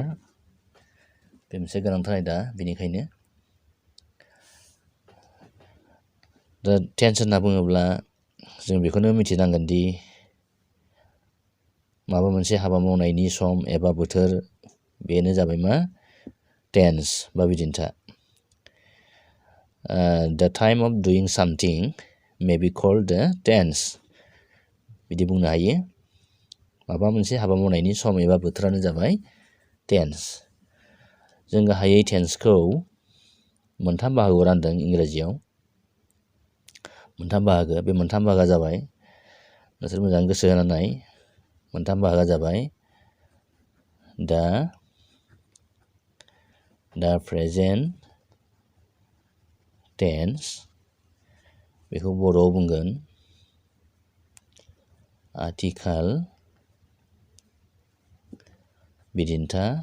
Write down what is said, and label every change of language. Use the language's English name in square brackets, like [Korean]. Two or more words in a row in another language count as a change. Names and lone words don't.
[Bodo] बे मोनसे गोनांथार आयदा, बेनिखायनो दा टेन्स होनना बुङोब्ला जों बेखौनो मिथिनांगोन दि माबा मोनसे हाबा मावनायनि सम एबा बोथोर, बेनो जाबाय मा? टेन्स बा बिदिन्था। [English] The time of doing something may be called the tense। [Bodo] बिदि बुंनो हायो। माबा मोनसे हाबा मावनायनि सम एबा बोथोरानो जाबाय टेन्स। जों गाहायै टेन्सखौ मोनथाम बाहागोआव रानदों इंराजियाव। मोनथाम बाहागो, बे मोनथाम बाहागोआ जाबाय, नोंसोर मोजां गोसो होनानै मोनथाम बाहागोआ जाबाय दा [English] present tense, [Bodo] बेखौ बर'आव बुंगोन आथिखाल बिदिन्था।